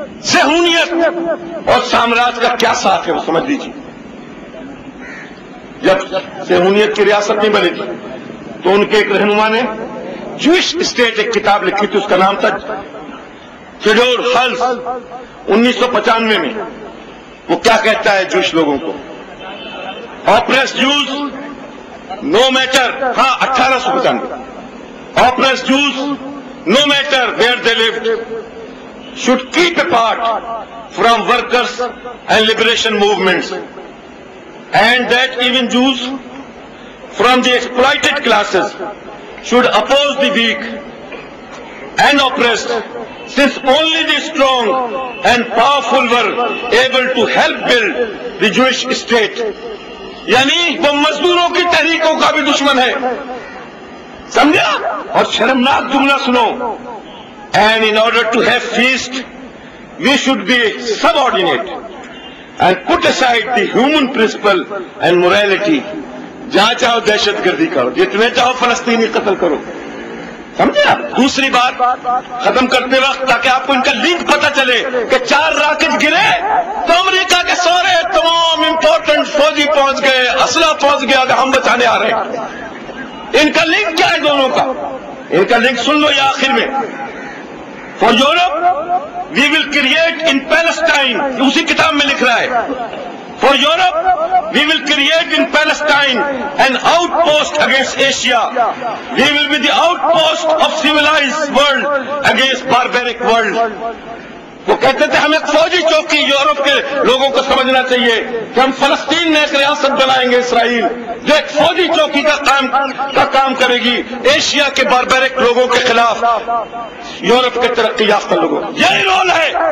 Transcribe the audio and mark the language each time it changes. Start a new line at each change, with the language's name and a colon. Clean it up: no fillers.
Urdu: صہیونیت اور سامراج کا کیا ساتھ ہے وہ سمجھ لیجیے. جب صہیونیت کی ریاست نہیں بنے گی تو ان کے ایک رہنما نے جوئش اسٹیٹ ایک کتاب لکھی تھی، اس کا نام تھا تھیوڈور ہلز. 1995 میں وہ کیا کہتا ہے جوئش لوگوں کو؟
English: Oppressed Jews no matter, 1895، oppressed Jews no matter where they lived should keep apart from workers and liberation movements, and that even Jews from the exploited classes should oppose the weak and oppressed, since only the strong and powerful were able to help build the Jewish state.
Urdu: یعنی وہ مزدوروں کی تحریکوں کا بھی دشمن ہے، سمجھا؟ اور شرمناک جملہ سنو.
English: And in order to have feast, we should be subordinate and put aside the human principle and morality.
Urdu: جہاں چاہو دہشت گردی کرو، جتنے چاہو فلسطینی قتل کرو، سمجھا؟ دوسری بات ختم کرتے وقت تاکہ آپ کو ان کا لنک پتہ چلے کہ 4 راکٹ گرے تو امریکہ کے سارے تمام امپورٹنٹ فوجی پہنچ گئے، اسلحہ پہنچ گیا کہ ہم بچانے آ رہے ہیں. ان کا لنک کیا ہے دونوں کا؟ ان کا لنک سن لو یہ آخر میں.
English: For Europe, we will create in Palestine,
Urdu: اسی کتاب میں لکھ رہا ہے.
English: For Europe, we will create in Palestine an outpost against Asia. We will be the outpost of civilized world against barbaric world.
Urdu: وہ کہتے تھے ہم ایک فوجی چوکی، یورپ کے لوگوں کو سمجھنا چاہیے کہ ہم فلسطین میں ایک ریاست بنائیں گے، اسرائیل، جو ایک فوجی چوکی کا کام کرے گی ایشیا کے باربیرک لوگوں کے خلاف، یورپ کے ترقی یافتہ لوگوں. یہی رول ہے.